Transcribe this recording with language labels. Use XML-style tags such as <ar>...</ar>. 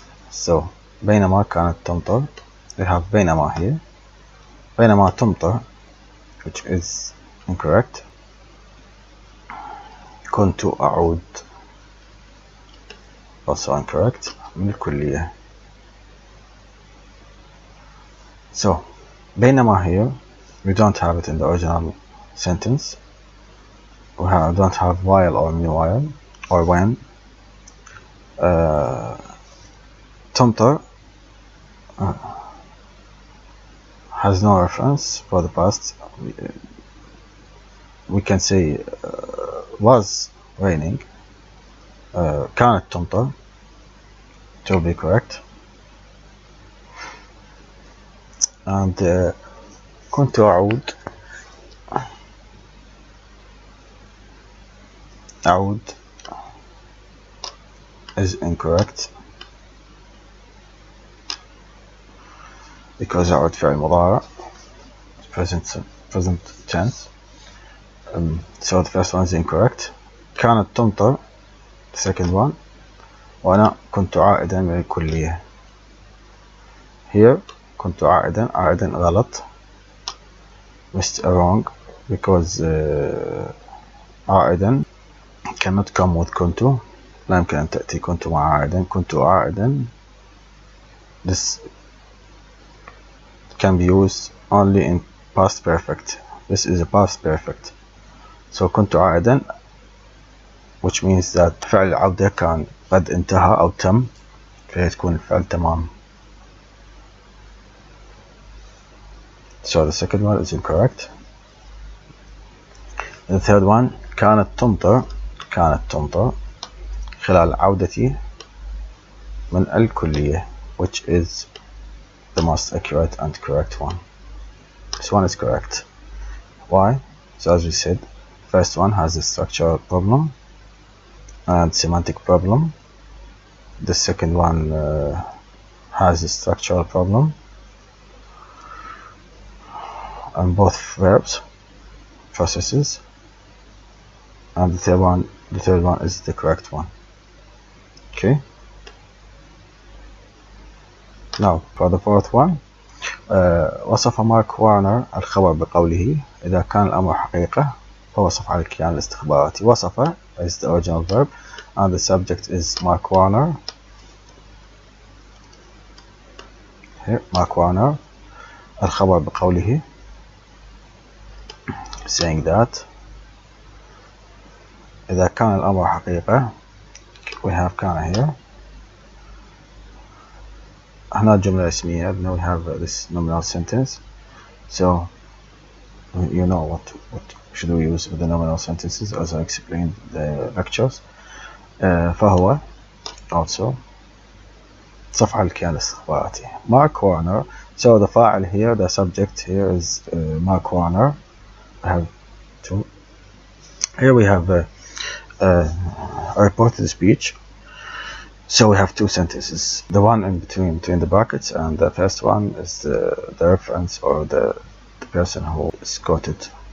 <ar>So, بينما كانت تمطر.</ar> <en>We have بينما here.</en> <ar>بينما تمطر,</ar> <en>which is incorrect.</en> <ar>كنت أعود,</ar> <en>also incorrect.</en> <ar>من الكلية.</ar> <en>So بينما here we don't have it in the original sentence. We don't have while or meanwhile or when. تمطر has no reference for the past. We can say was raining.</en> <ar>كانت تمطر</ar> <en>to be correct.</en> <ar>And كنت أعود.</ar> <en>أعود is incorrect because</en> <ar>أعود فعل مضارع,</ar> <en>present tense. So the first one is incorrect.</en> <ar>كانت تمطر,</ar> <en>the second one.</en> <ar>وأنا كنت عائدا من الكلية.</ar> <en>Here</en> <ar>كنت عائدا غلط,</ar> <en>missed wrong because عائدا cannot come with كنت.</en> <ar>لا يمكن أن تأتي كنت مع عائدا. كنت عائدا,</ar> <en>this can be used only in past perfect. This is a past perfect.</en> <ar>So كنت عائدا,</ar> <en>which means that</en> <ar>فعل العودة كان قد انتهى أو تم, فهي تكون الفعل تمام.</ar> <en>So the second one is incorrect. The third one,</en> <ar>كانت تمطر خلال عودتي من الكلية,</ar> <en>which is the most accurate and correct one. This one is correct. Why? So as we said, first one has a structural problem and semantic problem. The second one has a structural problem and both verbs, processes. And the third one is the correct one. Okay. Now for the fourth one,</en> <ar>وصف مارك وارنر الخبر بقوله إذا كان الأمر حقيقة فوصف على الكيان الاستخباراتي.</ar> <en>وصف is the original verb and the subject is Mark Warner. Here, Mark Warner.</en> <ar>الخبر بقوله,</ar> <en>saying that</en> <ar>إذا كان الأمر حقيقة,</ar> <en>we have</en> <ar>كان here. هنا جملة اسمية.</ar> <en>Now we have this nominal sentence. So you know what should we use with the nominal sentences as I explained the lectures.</en> <ar>فهو also صفحة الكيان الاستخباراتي.</ar> <en>Mark Warner. So the فاعل here, the subject here is Mark Warner. I have two. Here we have a reported speech. So we have two sentences. The one in between the brackets, and the first one is the reference or the person who is quoted.</en>